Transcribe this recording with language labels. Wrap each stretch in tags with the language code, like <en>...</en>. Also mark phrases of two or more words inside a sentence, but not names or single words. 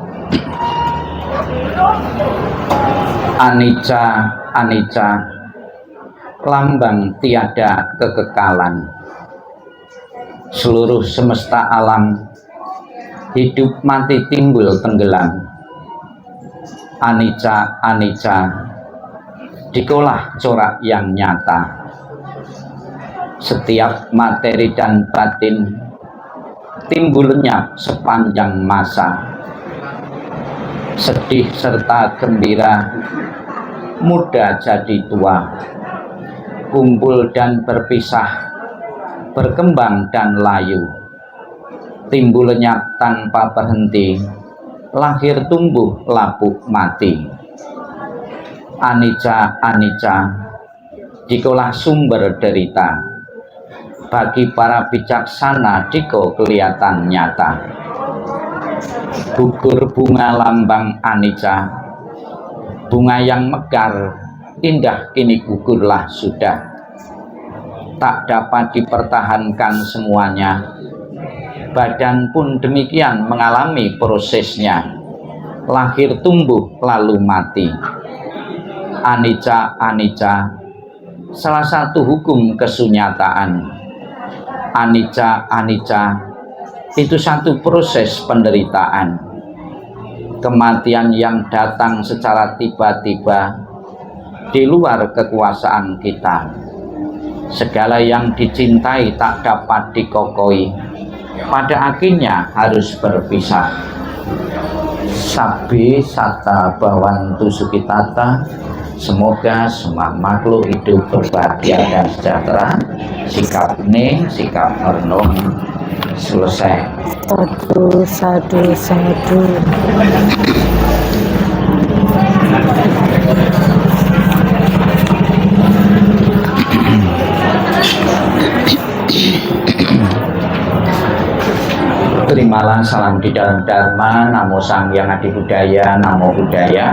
<pi>Anicca, anicca,</pi> <id>lambang tiada kekekalan. Seluruh semesta alam, hidup mati timbul tenggelam.</id> <pi>Anicca, anicca,</pi> <id>dikolah corak yang nyata. Setiap materi dan batin timbul lenyap sepanjang masa. Sedih serta gembira, muda jadi tua, kumpul dan berpisah, berkembang dan layu, timbul lenyap tanpa berhenti, lahir tumbuh lapuk mati.</id> <pi>Anicca, anicca,</pi> <id>dikolah sumber derita. Bagi para bijaksana diko kelihatan nyata. Gugur bunga lambang anicca, bunga yang mekar indah kini gugurlah sudah. Tak dapat dipertahankan semuanya, badan pun demikian mengalami prosesnya, lahir tumbuh lalu mati.</id> <pi>Anicca, anicca,</pi> <id>salah satu hukum kesunyataan.</id> <pi>Anicca, anicca,</pi> <id>itu satu proses penderitaan. Kematian yang datang secara tiba-tiba di luar kekuasaan kita. Segala yang dicintai tak dapat dikokoi, pada akhirnya harus berpisah.</id> <pi>Sabbi satta bhavantu sukhitata,</pi> <id>semoga semua makhluk hidup berbahagia dan sejahtera. Sikap hening, sikap merenung, selesai.</id> <pi>Sadu, sadu, sadu.</pi> <id>Terimalah salam di dalam Dharma,</id> <pi>Namo Sang Hyang Adi Budaya, Namo Buddhaya.</pi>